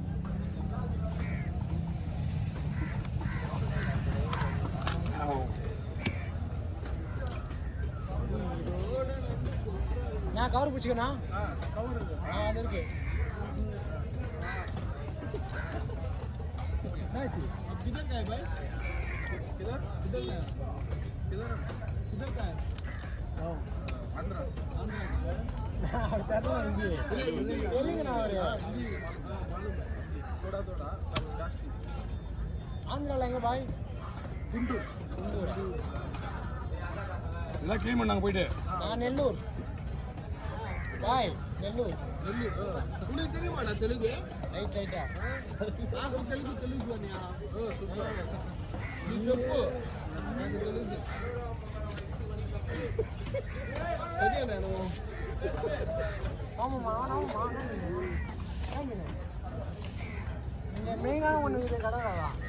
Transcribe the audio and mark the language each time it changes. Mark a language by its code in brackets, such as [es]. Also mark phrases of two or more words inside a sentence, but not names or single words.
[ta] நான் கவர் பிடிச்சிக்கண்ணா. கவர் அது இருக்கு. என்னாச்சு? [hi] किधर का है भाई? किधर किधर का है? किधर किधर का है? आंध्रा आंध्रा तेलंगाना थोड़ा थोड़ा जास्ती. [ta] ஆந்திரால எங்க பாய்? குண்டூர். எல்லாம் க்ளீன் பண்ணாங்க போயிட்டு. நான் நெல்லூர் பாய். நெல்லூர். உனக்கு தெரியுமாடா தெலுங்கு? ரைட் ரைட்டா. [te] నాకు తెలుగు అని. ఓ సూపర్. నీ చెప్పు, నాకు తెలుగు சரியா? నేను [ta] ஆமாம்மா ஆமாம்மா. இங்கே மெயினான ஒன்று இது கடவுளா?